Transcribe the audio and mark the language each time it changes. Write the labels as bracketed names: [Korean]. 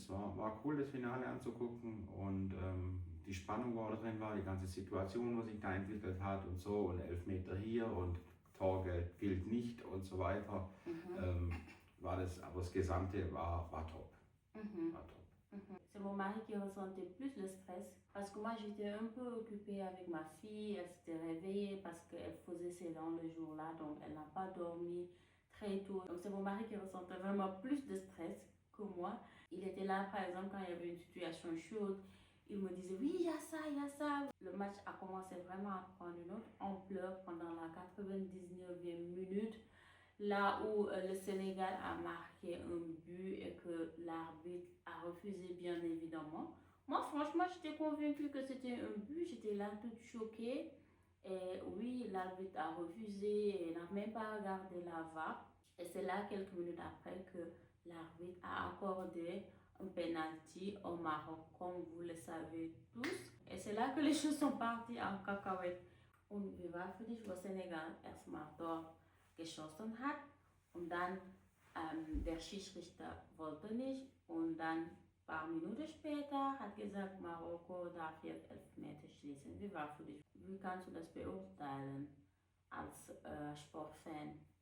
[German] Es war cool, das Finale anzugucken und die Spannung, wo da drin war, die ganze Situation, was sich da entwickelt hat und so, und Elfmeter hier und Torgeld gilt nicht und so weiter. War das, aber das Gesamte war top. War top. [French] C'est mon mari qui ressentait plus le stress parce que moi j'étais un peu occupée avec ma fille, elle s'était réveillée parce qu'elle faisait ses dents le jour-là, donc elle n'a pas dormi très tôt. Donc c'est mon mari qui ressentait vraiment plus de stress que moi. Il était là par exemple quand il y avait une situation chaude, il me disait oui il y a ça, il y a ça. Le match a commencé vraiment à prendre une autre ampleur pendant la 99e minute. Là où le Sénégal a marqué un but et que l'arbitre a refusé bien évidemment. Moi franchement j'étais convaincue que c'était un but, j'étais là toute choquée. Et oui, l'arbitre a refusé et n'a même pas regardé la VAR. Et c'est là quelques minutes après que l'arbitre a accordé un penalty au Maroc, comme vous le savez tous. Et c'est là que les choses sont parties en cacahuète. [German] Und wir waren für dich, wo Senegal erstmal dort geschossen hat und dann der Schiedsrichter wollte nicht und dann ein paar Minuten später hat gesagt, Marokko darf jetzt Elfmeter schießen. Wie war für dich? Wie kannst du das beurteilen als Sportfan?